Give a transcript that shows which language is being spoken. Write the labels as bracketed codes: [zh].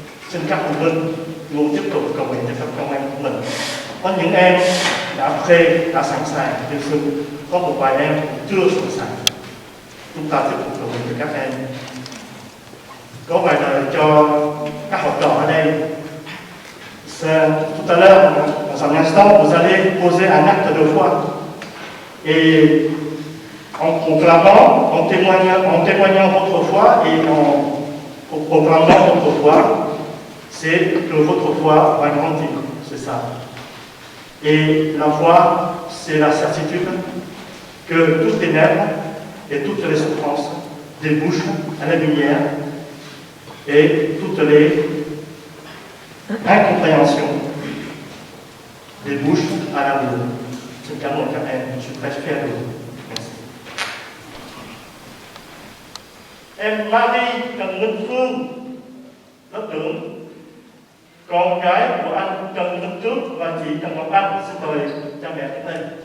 [vi] Xin các phụ huynh luôn tiếp tục cầu nguyện cho các con em của mình. Có những em đã phê, đã sẵn sàng hy sinh, có một vài em chưa sẵn sàng. Chúng ta tiếp tục cầu nguyện cho các em. Có vài lời cho các học trò ở đây. [fr] Tout à l'heure, dans un instant, vous allez poser un acte de foi. Et en proclamant, en témoignant votre foi et en proclamant votre foi, c'est que votre foi va grandir, c'est ça. Et la foi, c'est la certitude que toutes les ténèbres et toutes les souffrances débouchent à la lumière et toutes les incompréhensions débouchent à l'amour. C'est le cas de mon carême, je suis très fier de vous. Merci. [vi] Em Marie Trần Minh Phương, lớp trưởng, con gái của anh Trần Minh Trước và chị Trần Ngọc Anh, xin mời cha mẹ đến đây.